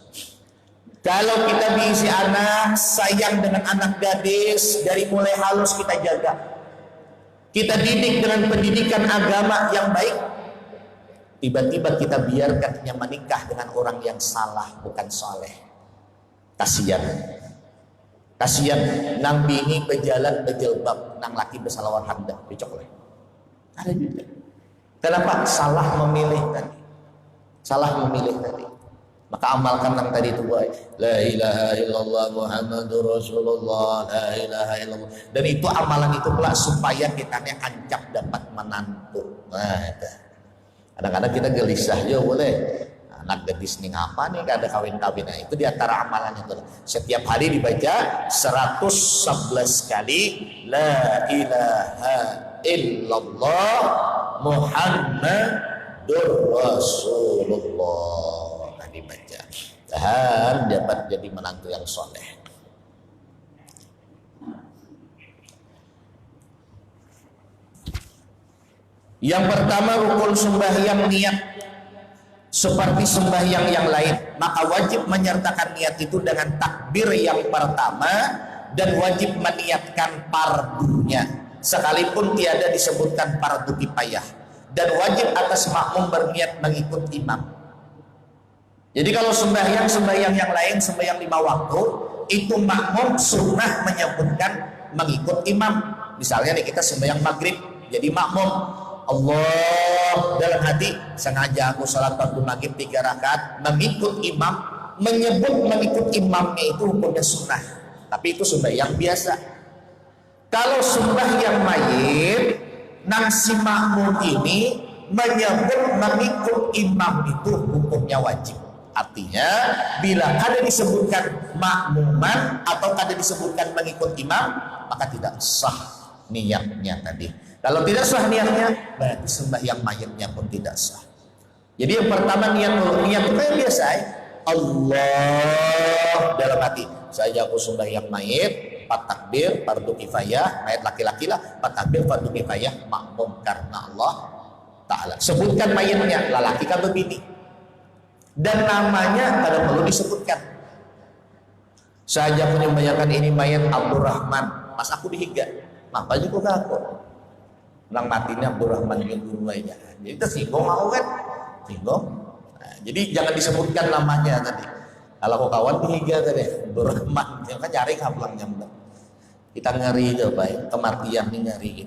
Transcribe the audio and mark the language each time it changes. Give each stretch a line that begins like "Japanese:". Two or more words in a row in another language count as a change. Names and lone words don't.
Indonesian: Kalau kita diisi anak, sayang dengan anak gadis, dari mulai halus kita jaga. Kita didik dengan pendidikan agama yang baik. Tiba-tiba kita biarkan dia menikah dengan orang yang salah, bukan saleh. Kasihan nang bini berjalan berjilbab, nang laki bersalawat hamdah, becok lah. Ada juga. Kenapa? Salah memilih tadi. Maka amalkan yang tadi itu baik.
Arabic: لا إله إلا الله محمد رسول الله، لا إله إلا الله.
Indonesian: Dan itu amalan itu pula supaya kita ancap dapat menantu. Nah, itu. Kadang-kadang kita gelisah ya boleh. Anak gadis nih ngapa nih gak ada kawin-kawin. Nah, itu diantara amalannya itu. Setiap hari dibaca 111 kali
Arabic: لا إله إلا الله محمد رسول الله.
Indonesian: Nah, dibaca. Dan dapat jadi menantu yang soleh. Yang pertama rukun sembahyang niat seperti sembahyang yang lain, maka wajib menyertakan niat itu dengan takbir yang pertama dan wajib meniatkan pardunya sekalipun tiada disebutkan pardu kifayah, dan wajib atas makmum berniat mengikut imam. Jadi kalau sembahyang yang lain, sembahyang 5 waktu itu makmum sunnah menyebutkan mengikut imam. Misalnya nih kita sembahyang maghrib jadi makmum Allah dalam hati sengaja aku salat fardu maghrib 3 rakaat mengikut imam, menyebut mengikut imamnya itu hukumnya sunnah, tapi itu sembahyang biasa. Kalau sembahyang mayit nang si makmum ini menyebut mengikut imam itu hukumnya wajib. Artinya bila ada disebutkan makmuman atau ada disebutkan mengikut imam, maka tidak sah niatnya tadi. Kalau tidak sah niatnya, berarti sembahyang mayatnya pun tidak sah. Jadi yang pertama niat itu kayak biasa ya. Allah dalam hati. Saya aku sembahyang mayit, 4 takbir, fardu kifayah, mayat laki-laki lah, 4 takbir, fardu kifayah, makmum karena Allah Ta'ala. Sebutkan mayatnya, lelaki kan begini. Dan namanya kada perlu disebutkan. Saya punya membayangkan ini mayat Abdurrahman, pas aku dihiga, apa juga aku? Orang matinya Abdurrahman bin Umayyah. Jadi tersinggung aku kan, singgung. Nah, jadi jangan disebutkan namanya tadi. Kalau kau kawan dihiga tadi Abdurrahman, kan cari kaplangnya mbak. Kita ngeri tuh baik, kematian nih ngeri kita.